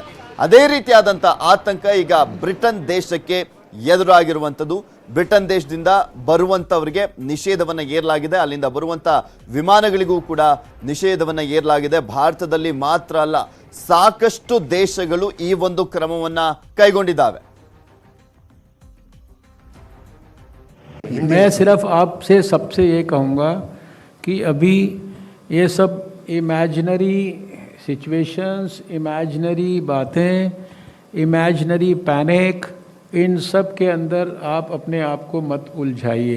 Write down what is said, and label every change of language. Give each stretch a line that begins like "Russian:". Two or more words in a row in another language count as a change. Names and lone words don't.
Kannada: ಅದೇ ರೀತಿಯಾದಂಥ ಆತಂಕ ಈಗ ಬ್ರಿಟನ್ ದೇಶಕ್ಕೆ ಎದುರಾಗಿರುವಂಥದ್ದು. ಬ್ರಿಟನ್ ದೇಶದಿಂದ ಬರುವಂಥವರಿಗೆ ನಿಷೇಧವನ್ನು ಏರಲಾಗಿದೆ. ಅಲ್ಲಿಂದ ಬರುವಂಥ ವಿಮಾನಗಳಿಗೂ ಕೂಡ ನಿಷೇಧವನ್ನು ಏರಲಾಗಿದೆ. ಭಾರತದಲ್ಲಿ ಮಾತ್ರ ಅಲ್ಲ, ಸಾಕಷ್ಟು ದೇಶಗಳು ಈ ಒಂದು ಕ್ರಮವನ್ನು ಕೈಗೊಂಡಿದ್ದಾವೆ.
Hindi: मैं सिर्फ आपसे सबसे ये कहूँगा कि अभी ये सब
English: imaginary situations,
Hindi: इमेजिनरी बातें,
English: imaginary panic,
Hindi: इन सब के अंदर आप अपने आप को मत उलझाइए.